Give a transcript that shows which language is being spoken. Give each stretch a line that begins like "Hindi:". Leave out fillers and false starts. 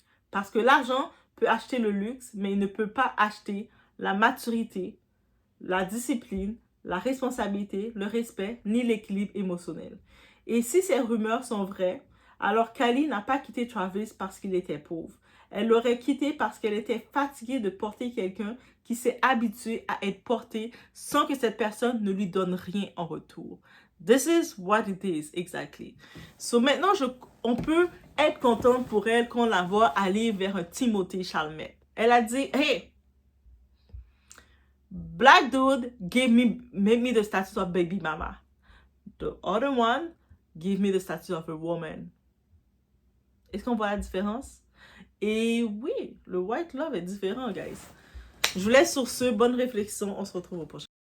French: Parce que l'argent peut acheter le luxe, mais il ne peut pas acheter la maturité, la discipline, la responsabilité, le respect, ni l'équilibre émotionnel. Et si ces rumeurs sont vraies, alors Kylie n'a pas quitté Travis parce qu'il était pauvre. Elle l'aurait quitté parce qu'elle était fatiguée de porter quelqu'un qui s'est habitué à être porté sans que cette personne ne lui donne rien en retour.
English: This is what it is, exactly.
French: So maintenant, on peut être contente pour elle qu'on la voit aller vers un Timothée Chalamet. Elle a dit,
English: hey, black dude made me the status of baby mama. The other one gave me the status of a woman.
French: Est-ce qu'on voit la différence? Et oui, le
English: white love
French: est différent, guys. Je vous laisse sur ce. Bonne réflexion. On se retrouve au prochain.